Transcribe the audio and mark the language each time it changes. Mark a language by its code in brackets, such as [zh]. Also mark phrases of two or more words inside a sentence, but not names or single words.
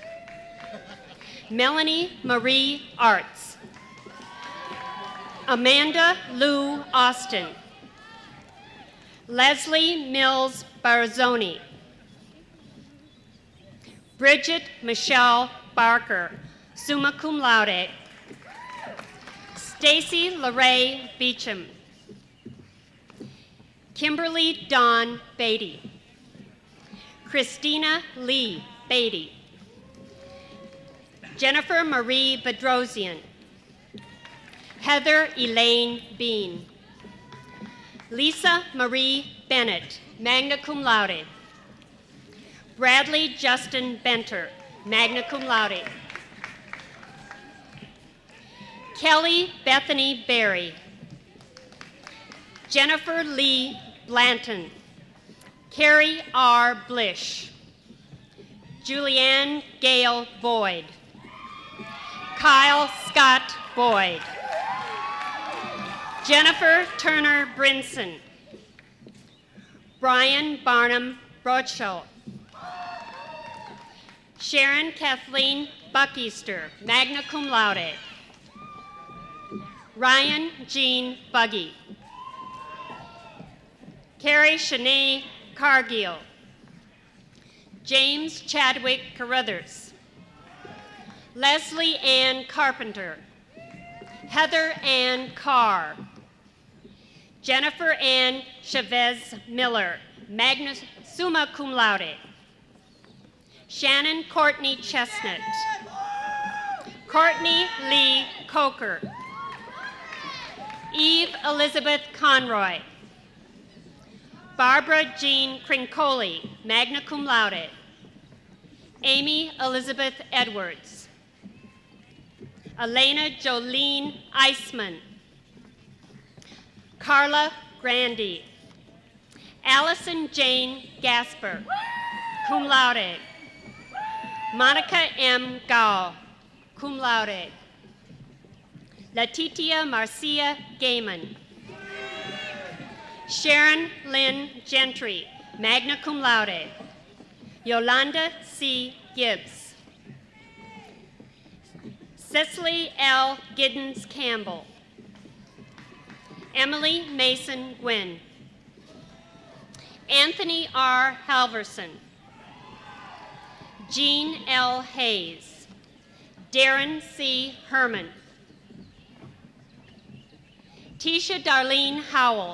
[en] Melanie Marie Arts, Amanda Lou Austin, Leslie Mills Barzoni, Bridget Michelle Barker, [la] summa cum laude, [en] Stacy LaRae Beecham, Kimberly Dawn Beatty, Christina Lee Beatty, Jennifer Marie Bedrosian, Heather Elaine Bean, Lisa Marie Bennett, [la] magna cum laude, [en] Bradley Justin Benter, [la] magna cum laude, [en] Kelly Bethany Berry, Jennifer Lee Blanton, Carrie R. Blish, Julianne Gale Boyd, Kyle Scott Boyd, Jennifer Turner Brinson, Brian Barnum Broadshaw, Sharon Kathleen Buckeaster, [la] magna cum laude, [en] Ryan Jean Buggy, Carrie Shanae Cargill, James Chadwick Carruthers, Leslie Ann Carpenter, Heather Ann Carr, Jennifer Ann Chavez Miller, [la] magna summa cum laude, [en] Shannon Courtney Chestnut, Courtney Lee Coker, Eve Elizabeth Conroy, Barbara Jean Crincoli, [la] magna cum laude, [en] Amy Elizabeth Edwards. Elena Jolene Eisman. Carla Grandy. Allison Jane Gasper, [la] cum laude. [en] Monica M. Gao, [la] cum laude. [en] Letitia Marcia Gaiman. Sharon Lynn Gentry, [la] magna cum laude. [en] Yolanda C. Gibbs. Cecily L. Giddens Campbell. Emily Mason Gwynn. Anthony R. Halverson. Jean L. Hayes. Darren C. Herman. Tisha Darlene Howell.